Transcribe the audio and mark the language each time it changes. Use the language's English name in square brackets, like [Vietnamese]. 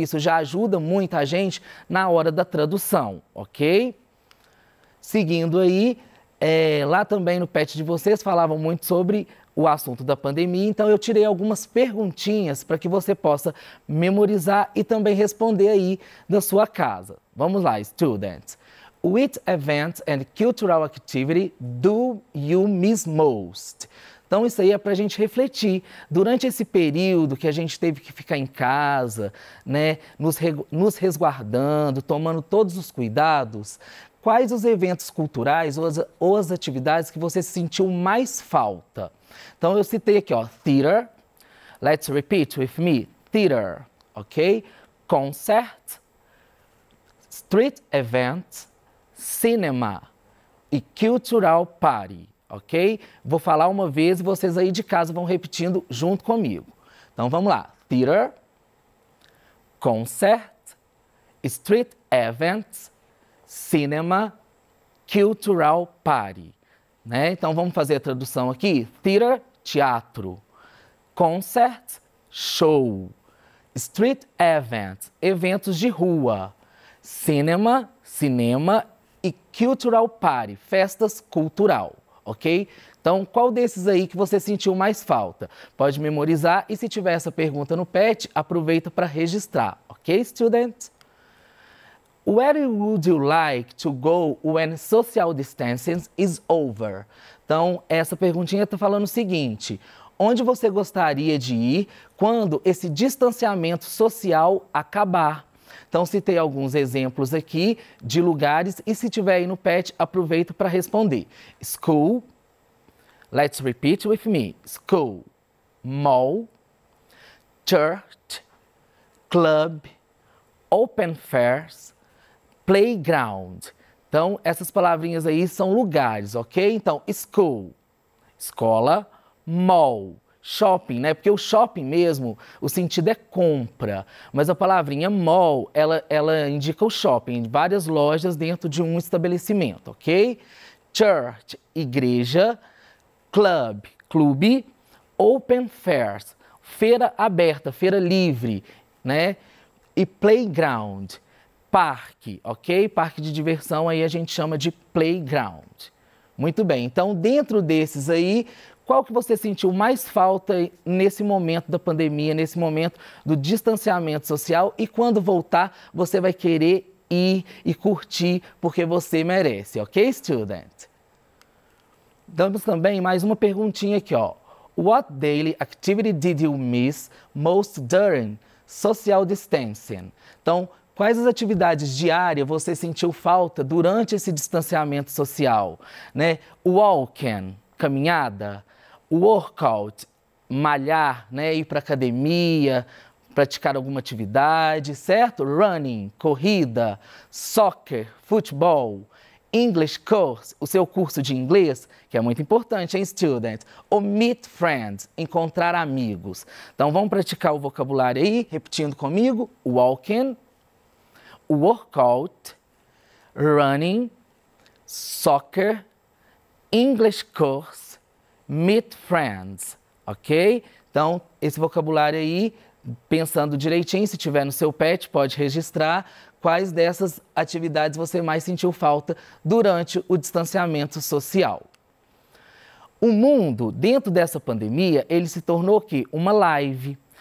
[Portuguese] Isso já ajuda muito a gente na hora da tradução, ok? Seguindo aí, lá também no pet de vocês falavam muito sobre o assunto da pandemia, então eu tirei algumas perguntinhas para que você possa memorizar e também responder aí da sua casa. Vamos lá, students. [English] Which event and cultural activity do you miss most? [Portuguese] Então, isso aí é para a gente refletir. Durante esse período que a gente teve que ficar em casa, né, nos resguardando, tomando todos os cuidados, quais os eventos culturais ou as atividades que você sentiu mais falta? Então, eu citei aqui, ó, theater. [English] Let's repeat with me. Theater, ok? Concert, street event, cinema e cultural party, ok? [Portuguese] Vou falar uma vez e vocês aí de casa vão repetindo junto comigo. Então vamos lá. [English] Theater, concert, street events, cinema, cultural party. [Portuguese] Né? Então vamos fazer a tradução aqui. Theater, teatro. Concert, show. Street events, eventos de rua. Cinema, cinema e cultural party, festas cultural, ok? Então, qual desses aí que você sentiu mais falta? Pode memorizar e se tiver essa pergunta no PET, aproveita para registrar, ok, students? [English] Where would you like to go when social distancing is over? [Portuguese] Então, essa perguntinha está falando o seguinte: onde você gostaria de ir quando esse distanciamento social acabar? Então, citei alguns exemplos aqui de lugares e se tiver aí no PET, aproveita para responder. [English] School, let's repeat with me. School, mall, church, club, open fairs, playground. [Portuguese] Então, essas palavrinhas aí são lugares, ok? Então, school, escola, mall, shopping, né? Porque o shopping mesmo, o sentido é compra, mas a palavrinha mall, ela indica o shopping, várias lojas dentro de um estabelecimento, ok? Church, igreja, club, clube, open fairs, feira aberta, feira livre, né? E playground, parque, ok? Parque de diversão aí a gente chama de playground. Muito bem, então dentro desses aí, qual que você sentiu mais falta nesse momento da pandemia, nesse momento do distanciamento social e quando voltar você vai querer ir e curtir porque você merece, ok, student? Damos também mais uma perguntinha aqui, ó. [English] What daily activity did you miss most during social distancing? [Portuguese] Então, quais as atividades diárias você sentiu falta durante esse distanciamento social, né? Walking, caminhada, workout, malhar, né? Ir para academia, praticar alguma atividade, certo? Running, corrida, soccer, futebol, English course, o seu curso de inglês, que é muito importante, hein, student? Ou meet friends, encontrar amigos. Então, vamos praticar o vocabulário aí, repetindo comigo. [English] Walking, workout, running, soccer, English course, meet friends, ok? [Portuguese] Então, esse vocabulário aí, pensando direitinho, se tiver no seu PET, pode registrar quais dessas atividades você mais sentiu falta durante o distanciamento social. O mundo, dentro dessa pandemia, ele se tornou o quê? Uma live.